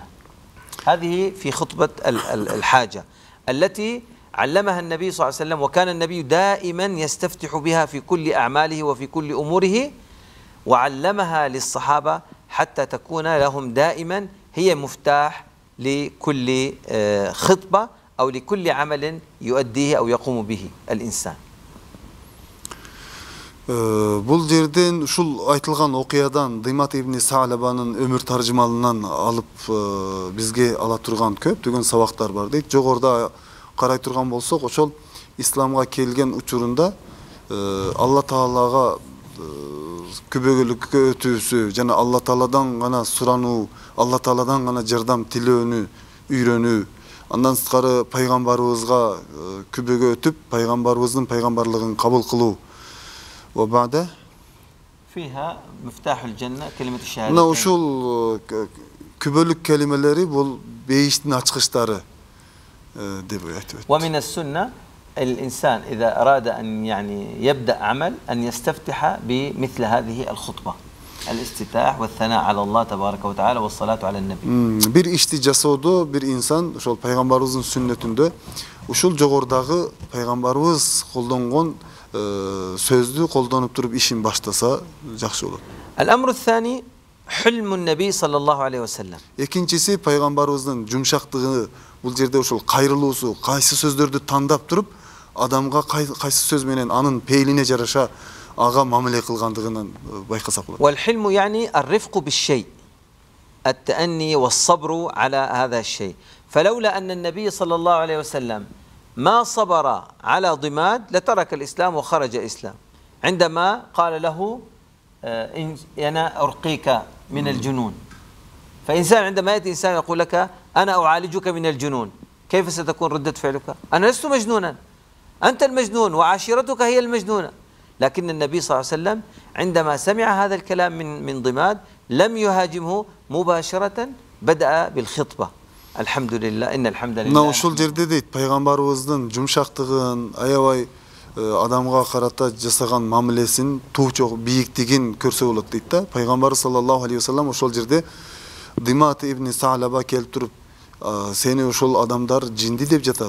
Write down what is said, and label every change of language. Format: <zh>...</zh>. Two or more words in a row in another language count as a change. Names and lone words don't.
<ar>هذه في خطبة الحاجة التي علمها النبي صلى الله عليه وسلم، وكان النبي دائما يستفتح بها في كل أعماله وفي كل أموره، وعلمها للصحابة حتى تكون لهم دائما هي مفتاح لكل خطبة أو لكل عمل يؤديه أو يقوم به الإنسان.</ar> <ky>Бул жерден ушул айтылган окуядан Димат ибн Саалабанын өмүр таржымалынан алып бизге ала турган көптөгөн сабактар бар дейт. Жогоруда карай турган болсок, ошол исламга келген учурунда Алла Таалага күбөгөлүккө өтүүсү жана Алла Тааладан гана сурануу, Алла Тааладан гана жардам тилөөнү үйрөнүү, андан сырткары пайгамбарыбызга күбөгө өтүп, пайгамбарыбыздын пайгамбарлыгын кабыл кылуу.</ky> <ar>وبعد فيها مفتاح الجنة كلمة الشهادة.</ar> <ky>Мына ушул күбөлүк келимелери бул бейиштин ачкычтары деп айтып.</ky> <ar>ومن السنة الإنسان إذا أراد أن يعني يبدأ عمل أن يستفتح بمثل هذه الخطبة. الاستفتاح والثناء على الله تبارك وتعالى والصلاة على النبي.</ar> <ky>Bir işti жасоодо bir insan ошол пайгамбарыбыздын сүннөтүндө ушул жогордагы пайгамбарыбыз колдонгон сөздү колдонуп туруп ишин баштаса жакшы болот.</ky> <ar>الأمر الثاني حلم النبي صلى الله عليه وسلم.</ar> <ky>Экинчиси пайгамбарыбыздын жумшактыгы, бул жерде ошол кайрылуусу, кайсы сөздөрдү тандап туруп адамга кайсы сөз менен анын пейилине жараша ага мамиле кылгандыгынан байкасак болот.</ky> <ar>والحلم يعني الرفق بالشيء، التأني والصبر على هذا الشيء. فلولا أن النبي صلى الله عليه وسلم ما صبر على ضماد لترك الإسلام وخرج الإسلام. عندما قال له أنا أرقيك من الجنون، فإنسان عندما يأتي إنسان يقول لك أنا أعالجك من الجنون، كيف ستكون ردة فعلك؟ أنا لست مجنونا، أنت المجنون وعشيرتك هي المجنونة. لكن النبي صلى الله عليه وسلم عندما سمع هذا الكلام من ضماد لم يهاجمه مباشرة، بدأ بالخطبة. الحمد لله إن الحمد لله.</ar> <ky>Мына ушул жерде дейт, пайгамбарыбыздын жумшактыгын, аябай адамга карата жасаган мамилесин, туучу бийиктигин көрсө болот дейт да. Пайгамбар</ky> <ar>صلى الله عليه وسلم</ar> <ky>ошол жерде Димат ибн Саалаба келип туруп, сени ошол адамдар жинди деп жатат.</ky>